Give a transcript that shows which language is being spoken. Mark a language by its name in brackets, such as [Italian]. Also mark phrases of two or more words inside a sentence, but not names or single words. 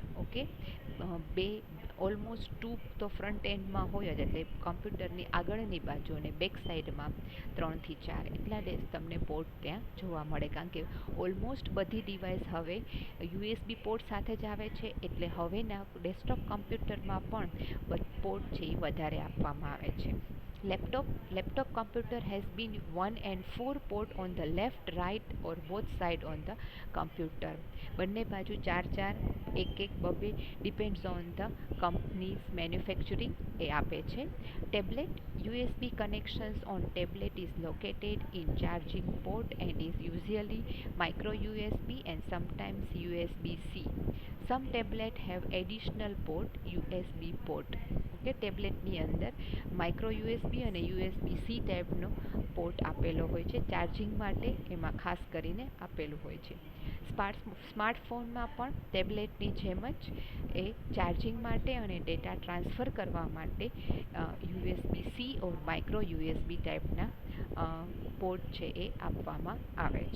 [Gujarati] ઓકે, બે ઓલમોસ્ટ 2 તો ફ્રન્ટ એન્ડમાં હોય જ, એટલે કમ્પ્યુટરની આગળની બાજુ અને બેક સાઈડમાં 3 થી 4 એટલા તમને પોર્ટ ત્યાં જોવા મળે. કારણ કે ઓલમોસ્ટ બધી ડિવાઇસ હવે [English] USB port [Gujarati] સાથે જ આવે છે, એટલે હવેના ડેસ્કટોપ કમ્પ્યુટરમાં પણ પોર્ટ છે એ વધારે આપવામાં આવે છે. [English] Laptop computer has been 1 and 4 port on the left, right or both side on the computer. [Gujarati] બંને બાજુ 4 4, 1 1, 2 [English] depends on the company's manufacturing [Gujarati] એ આપે છે. ટેબ્લેટ, [English] USB connections on tablet is located in charging port and is usually micro USB and sometimes USB-C. Some tablet have additional port, USB port. [Gujarati] ઓકે, ટેબ્લેટની અંદર [English] micro USB [Gujarati] અને યુએસબી-સી ટાઈપનો પોર્ટ આપેલો હોય છે ચાર્જિંગ માટે, એમાં ખાસ કરીને આપેલું હોય છે. સ્માર્ટફોનમાં પણ ટેબ્લેટની જેમ જ એ ચાર્જિંગ માટે અને [English] data transfer [Gujarati] કરવા માટે [English] USB-C or micro USB [Gujarati] ટાઈપના પોર્ટ છે એ આપવામાં આવે છે.